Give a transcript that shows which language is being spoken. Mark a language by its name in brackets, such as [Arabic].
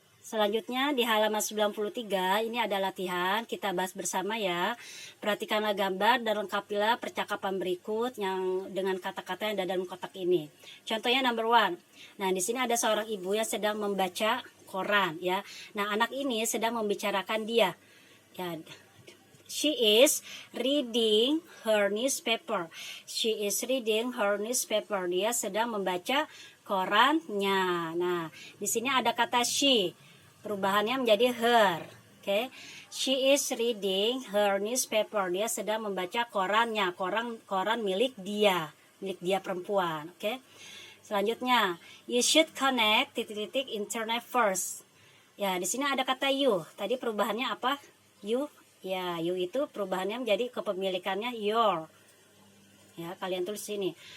[Indonesian] Selanjutnya di halaman 93 ini ada latihan, kita bahas bersama ya. Perhatikanlah gambar dan lengkapilah percakapan berikut yang dengan kata-kata yang ada dalam kotak ini. Contohnya number 1. Nah, di sini ada seorang ibu yang sedang membaca koran ya. Nah, anak ini sedang membicarakan dia. [English] Ya, she is reading her newspaper. She is reading her newspaper. [Indonesian] Dia sedang membaca korannya. Nah, di sini ada kata she. Perubahannya menjadi her. Oke. [English] She is reading her newspaper. [Indonesian] Dia sedang membaca korannya. Koran milik dia perempuan. Oke. Selanjutnya, [English] you should connect internet first. [Indonesian] Ya, di sini ada kata you. Tadi perubahannya apa? You. Ya, you itu perubahannya menjadi kepemilikannya your. Ya, kalian tulis sini.